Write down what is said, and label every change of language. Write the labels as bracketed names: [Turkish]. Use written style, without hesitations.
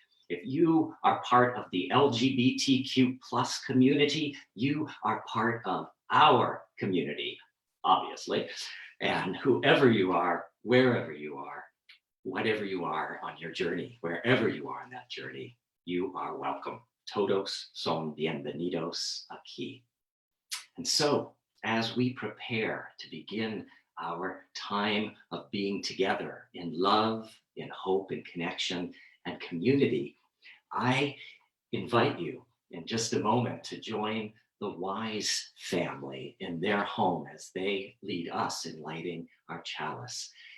[English] If you are part of the LGBTQ plus community, you are part of our community, obviously. And whoever you are, wherever you are, whatever you are on your journey, wherever you are on that journey, you are welcome. [Spanish] Todos son bienvenidos aquí. [English] And so, as we prepare to begin our time of being together in love, in hope, in connection, and community, I invite you in just a moment to join the Wise family in their home as they lead us in lighting our chalice.